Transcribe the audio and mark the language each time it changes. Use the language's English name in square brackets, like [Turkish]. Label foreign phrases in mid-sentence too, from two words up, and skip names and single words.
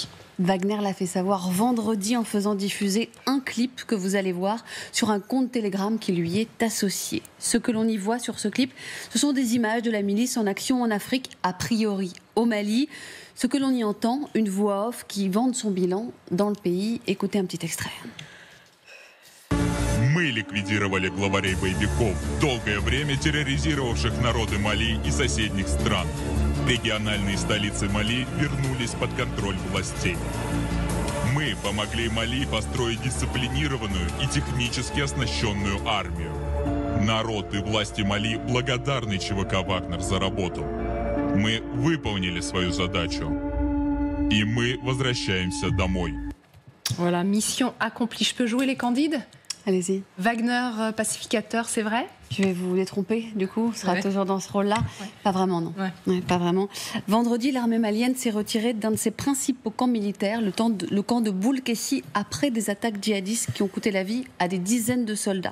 [French] Wagner l'a fait savoir vendredi en faisant diffuser un clip que vous allez voir sur un compte Telegram qui lui est associé. Ce que l'on y voit sur ce clip, ce sont des images de la milice en action en Afrique, a priori au Mali. Ce que l'on y entend, une voix off qui vante son bilan dans le pays. Écoutez un petit extrait. [Russian] Мы ликвидировали главарей боевиков, долгое время терроризировавших народы Мали и соседних стран. Региональные столицы Мали вернулись под контроль властей. Мы помогли Мали построить дисциплинированную и технически оснащенную армию. Народ и власти Мали благодарны ЧВК «Вагнер» за работу. Мы выполнили свою задачу. И мы возвращаемся домой. [French] Voilà, mission accomplie. Je peux jouer les candides ? Allez-y. Wagner, pacificateur, c'est vrai ? Je vais vous les tromper, du coup, ce sera toujours dans ce rôle-là. Ouais. Pas vraiment, non. Ouais, pas vraiment. Vendredi, l'armée malienne s'est retirée d'un de ses principaux camps militaires, le camp de Boulkessi, après des attaques djihadistes qui ont coûté la vie à des dizaines de soldats.